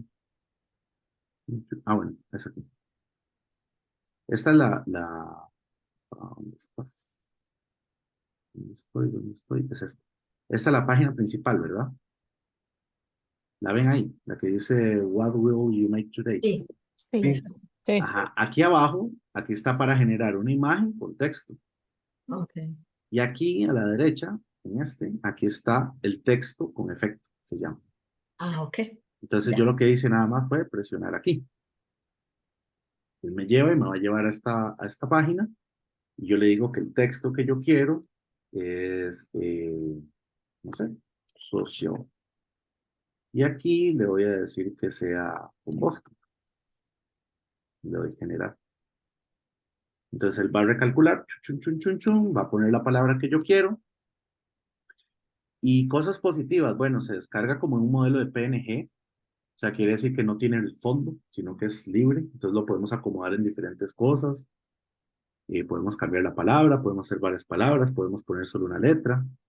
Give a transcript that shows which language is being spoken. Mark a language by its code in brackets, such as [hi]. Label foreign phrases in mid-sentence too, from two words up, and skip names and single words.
[es] Ah, bueno, es aquí. Esta es ¿dónde estás? ¿Dónde estoy? ¿Dónde estoy? Es esta. Esta es la página principal, ¿verdad? La ven ahí, la que dice [en] What will you make today? [es] Sí, Sí, esa sí. Sí. Ajá, aquí abajo, aquí está para generar una imagen con texto. Ok. Y aquí a la derecha, en este, aquí está el texto con efecto, se llama. Ah, ok. Entonces yo Ya. lo que hice nada más fue presionar aquí. Él me lleva y me va a llevar a esta página y yo le digo que el texto que yo quiero es, no sé, socio. Y aquí le voy a decir que sea un bosque. Le doy generar. Entonces él va a recalcular, chun, chun, chun, chun, va a poner la palabra que yo quiero. Y cosas positivas, bueno, se descarga como en un modelo de PNG, o sea, quiere decir que no tiene el fondo, sino que es libre, entonces lo podemos acomodar en diferentes cosas. Podemos cambiar la palabra, podemos hacer varias palabras, podemos poner solo una letra.